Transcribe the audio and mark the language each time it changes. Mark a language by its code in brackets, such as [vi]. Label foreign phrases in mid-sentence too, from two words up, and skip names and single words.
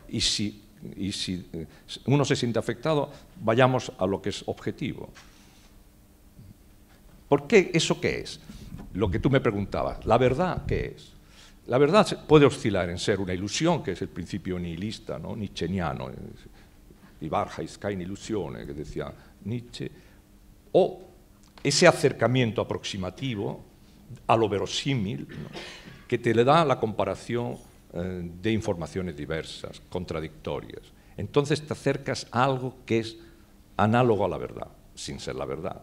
[es] Y si uno se siente afectado, vayamos a lo que es objetivo. ¿Por qué? ¿Eso qué es? Lo que tú me preguntabas. ¿La verdad qué es? La verdad puede oscilar en ser una ilusión, que es el principio nihilista, ¿no? [de] Nietzscheano, die Wahrheit ist keine Illusion, [es] que decía Nietzsche, o ese acercamiento aproximativo a lo verosímil, ¿no? Que te le da la comparación de informaciones diversas, contradictorias. Entonces te acercas a algo que es análogo a la verdad, sin ser la verdad.